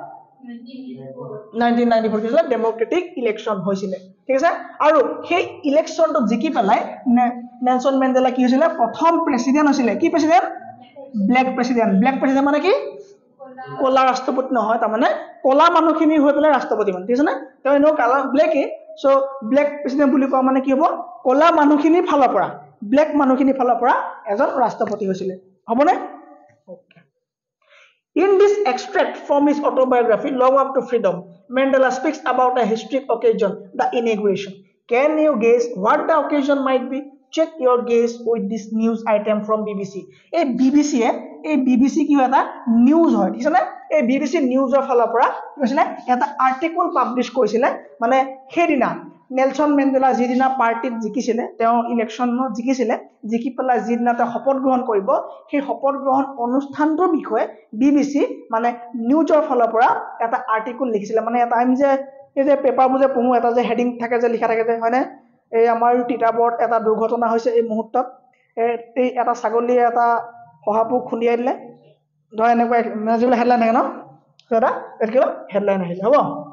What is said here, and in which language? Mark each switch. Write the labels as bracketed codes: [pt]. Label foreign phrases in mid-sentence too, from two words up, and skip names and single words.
[as] 1994 হৈছিল [en] democratic election [as] হৈছিল ঠিক আছে আৰু সেই ইলেকশ্যনটো জিকি পেলাই নেলসন মেণ্ডেলা কি হৈছিল প্ৰথম প্ৰেসিডেন্ট হৈছিল কি [en] president black president [as] মানে কি কলা ৰাষ্ট্ৰপতি নহয় তাৰ মানে কলা মানুহখিনি হৈ পেলাই ৰাষ্ট্ৰপতি মানে ঠিক আছে না তেওঁ এনো কালা ব্ল্যাকে [en] so black president [as] বুলি কোৱা মানে কি হ'ব কলা মানুহখিনি ফালৰ পৰা ব্ল্যাক মানুহখিনি ফালৰ পৰা এজন ৰাষ্ট্ৰপতি হৈছিল হ'বনে ওকে [en] In this extract from his autobiography, Long Walk to Freedom, Mandela speaks about a historic occasion, the inauguration. Can you guess what the occasion might be? Check your guess with this news item from BBC. [as] A BBC কি হয় এটা নিউজ হয় ঠিক আছে এই BBC নিউজৰ ফালৰ পৰা কি হৈছিল এটা [en] article publish [as] কৰিছিল মানে সেইদিনা নেলসন মেণ্ডেলা যিদিনা পাৰ্টিত জিকিছিল তেওঁ ইলেকশ্যনত জিকিছিল জিকি পেলাই যিদিনা তেওঁ শপত গ্ৰহণ কৰিব সেই শপত গ্ৰহণ অনুষ্ঠানটোৰ বিষয়ে BBC মানে নিউজৰ ফালৰ পৰা এটা আৰ্টিকল লিখিছিল মানে এটা আমি যে এই যে পেপাৰবোৰ যে পঢ়ো এটা যে হেডিং থাকে যে লিখা থাকে যে হয়নে এই আমাৰ তিতাবৰত এটা দুৰ্ঘটনা হৈছে এই মুহূৰ্তত এই এটা ছাগলী এটা শহাপু খুন্দিয়াই দিলে ধৰ এনেকুৱা যিবিলাক হেডলাইন থাকে ন এটা একেবাৰে হেডলাইন আহিলে হ'ব